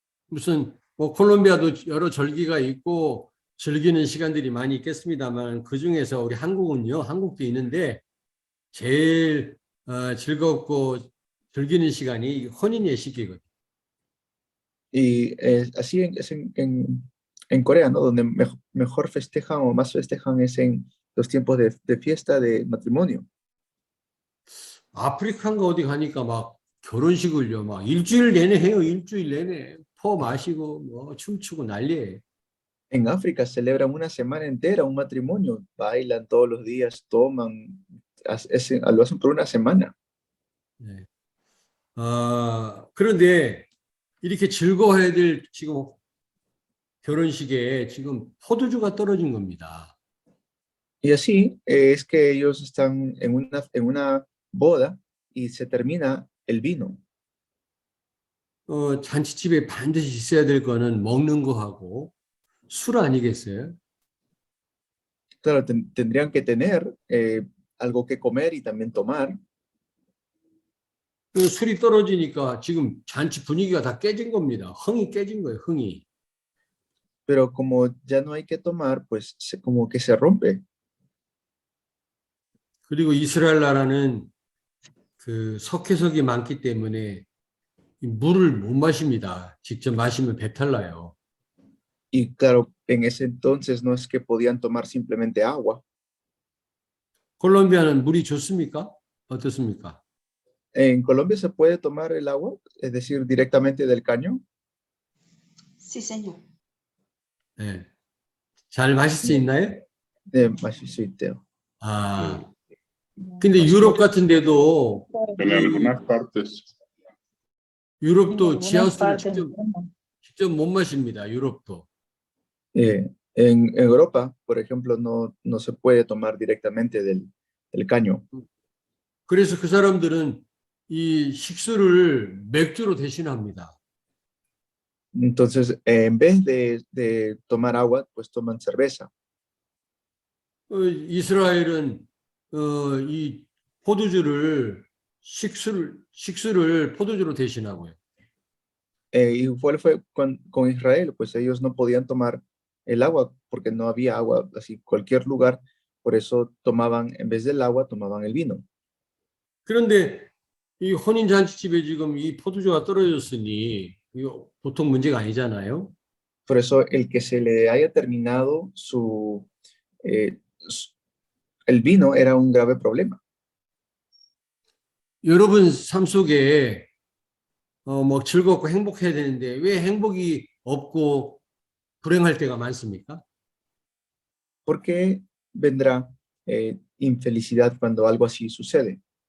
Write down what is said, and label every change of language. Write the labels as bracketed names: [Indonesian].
[Korean] 무슨 뭐 콜롬비아도 여러 절기가 있고 즐기는 시간들이 많이 있겠습니다만 그 중에서 우리 한국도 있는데 제일 즐겁고 즐기는 시간이 혼인 예식이거든요. [Spanish] Y así es en Corea, ¿no? Donde mejor festejan o más festejan es en los tiempos de fiesta de matrimonio. [Korean] 아프리카인가 어디 가니까 막 결혼식을요, 막 일주일 내내 해요. 일주일 내내 퍼 마시고 뭐 춤추고 난리예요. [Spanish] En África celebran una semana entera un matrimonio, bailan todos los días, toman, lo hacen por una semana. [Korean] 네. 그런데 이렇게 즐거워해야 될 지금 결혼식에 지금 포도주가 떨어진 겁니다. [Spanish] Y así es que ellos están en una boda y se termina el vino. [Korean] 잔치집에 반드시 있어야 될 거는 먹는 거하고 술 아니겠어요? [Spanish] Claro, tendrían que tener algo que comer y también tomar, [Korean] 그 술이 떨어지니까 지금 잔치 분위기가 다 깨진 겁니다. 흥이 깨진 거예요, 흥이. [Spanish] pero como ya no hay que tomar, pues como que se rompe. [Korean] 그리고 이스라엘 나라는 그 석회석이 많기 때문에 이 물을 못 마십니다. 직접 마시면 배탈 나요. [Spanish] Y claro, en ese entonces no es que podían tomar simplemente agua. [Korean] 콜롬비아는 물이 좋습니까? 어떻습니까? [Spanish] En Colombia se puede tomar el agua, es decir, directamente del caño. Sí, señor. [Korean] 네. 잘 마실 수 있나요? 마실 수 있대요. 아, 근데 유럽 같은 데도 [Spanish] En algunas partes. [Korean] 유럽도 [Spanish] algunas [Korean] 지하수를 [Spanish] partes, [Korean] 직접 못 마십니다. 유럽도. [Spanish] En Europa, por ejemplo, no se puede tomar directamente del caño. [Korean] 그래서 그 사람들은 이 식수를 맥주로 대신합니다. [Spanish] Entonces, en vez de tomar agua, pues toman cerveza. [Korean] 이스라엘은 이 포도주를 식수를 포도주로 대신하고요. [Spanish] Igual fue con Israel, pues ellos no podían tomar el agua porque no había agua así cualquier lugar, por eso tomaban, en vez del agua, tomaban el vino. [Korean] 그런데 이 혼인 잔치집에 지금 이 포도주가 떨어졌으니 이거 보통 문제가 아니잖아요. [Spanish] Por eso el que se le haya terminado el vino era un grave problema. [Korean] 여러분 삶 속에 뭐 즐겁고 행복해야 되는데 왜 행복이 없고 불행할 때가 많습니까? [Spanish] ¿Por qué vendrá infelicidad cuando algo así sucede?